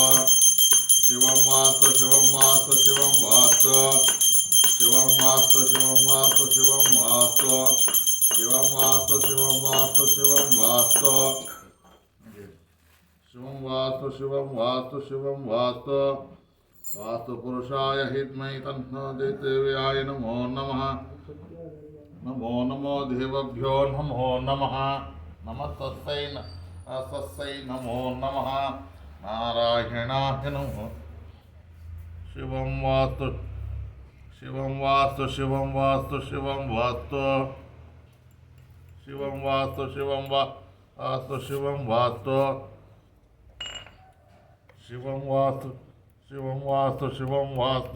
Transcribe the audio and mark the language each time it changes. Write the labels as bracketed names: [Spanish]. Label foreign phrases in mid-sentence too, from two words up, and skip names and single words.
[Sanskrit] ಶಿವಂ ವಾಸ್ತು ಶಿವಂ ವಾಸ್ತು ಶಿವಂ ವಾಸ್ತು. ಶಿವಂ ವಾಸ್ತು ಶಿವಂ ವಾಸ್ತು ಶಿವಂ ವಾಸ್ತು. ಶಿವಂ ವಾಸ್ತು ಶಿವಂ ವಾಸ್ತು ಶಿವಂ ವಾಸ್ತು. ಶಿವಂ ವಾಸ್ತು ಶಿವಂ ವಾಸ್ತು ಶಿವಂ ವಾಸ್ತು. ವಾಸ್ತು ಪುರುಷಾಯ ಧೀಮಹಿ ತನ್ನೋ ದೇವ್ಯಾಯ ನಮೋ ನಮಃ. ನಮೋ ನಮೋ ದೇವಭ್ಯೋ ನಮೋ ನಮಃ. ನಮಸ್ತಸ್ಯೈ ನಮೋ ನಮಃ. ನಾರಾಯಣಾಯ ನಮಃ. ಶಿವಂ ವಾಸ್ತು ಶಿವಂ ವಾಸ್ತು ಶಿವಂ ವಾಸ್ತು ಶಿವಂ ವಾಸ್ತು. ಶಿವಂ ವಾಸ್ತು ಶಿವಂ ವಾಸ್ತು ಶಿವಂ ವಾಸ್ತು. ಶಿವಂ ವಾಸ್ತು ಶಿವಂ ವಾಸ್ತು ಶಿವಂ ವಾಸ್ತು.